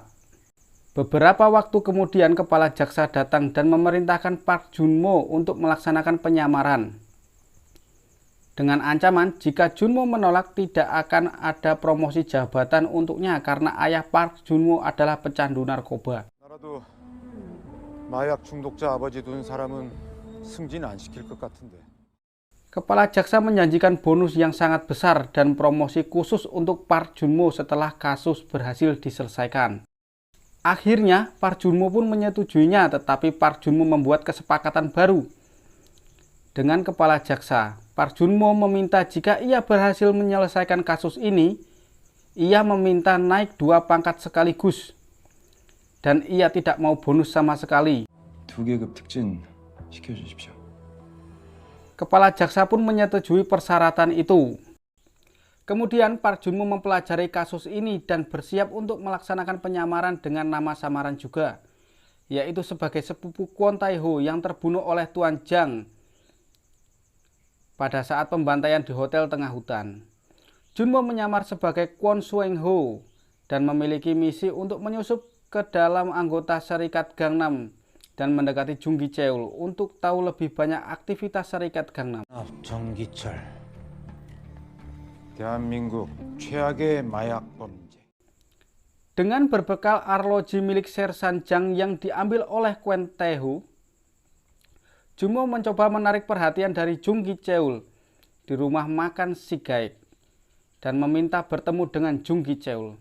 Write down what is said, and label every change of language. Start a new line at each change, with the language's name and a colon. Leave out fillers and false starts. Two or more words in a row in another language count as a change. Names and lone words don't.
Indonesian: Beberapa waktu kemudian kepala jaksa datang dan memerintahkan Park Jun-mo untuk melaksanakan penyamaran. Dengan ancaman jika Jun-mo menolak tidak akan ada promosi jabatan untuknya karena ayah Park Jun-mo adalah pecandu narkoba.
Korean: 나라도 마약 중독자 아버지 둔 사람은 승진 안 시킬 것 같은데.
Indonesian: Kepala jaksa menjanjikan bonus yang sangat besar dan promosi khusus untuk Park Jun-mo setelah kasus berhasil diselesaikan. Akhirnya Park Jun-mo pun menyetujuinya, tetapi Park Jun-mo membuat kesepakatan baru dengan kepala jaksa. Park Jun-mo meminta jika ia berhasil menyelesaikan kasus ini, ia meminta naik 2 pangkat sekaligus. Dan ia tidak mau bonus sama sekali.
Korean: 2계급 특진 시켜주십시오.
Indonesian: Kepala jaksa pun menyetujui persyaratan itu. Kemudian Park Jun-mo mempelajari kasus ini dan bersiap untuk melaksanakan penyamaran dengan nama samaran juga, yaitu sebagai sepupu Kwon Tae-ho yang terbunuh oleh Tuan Jang pada saat pembantaian di hotel tengah hutan. Jun-mo menyamar sebagai Kwon Sueng-ho dan memiliki misi untuk menyusup ke dalam anggota Serikat Gangnam dan mendekati Jung Ki-cheol untuk tahu lebih banyak aktivitas Serikat Gangnam.
Korean: 정기철, 대한민국 최악의 마약 범죄.
Indonesian: Dengan berbekal arloji milik Sersan Jang yang diambil oleh Kwon Tae-ho, Jun-mo mencoba menarik perhatian dari Jung Ki-cheol di rumah makan Sigaek dan meminta bertemu dengan Jung Ki-cheol.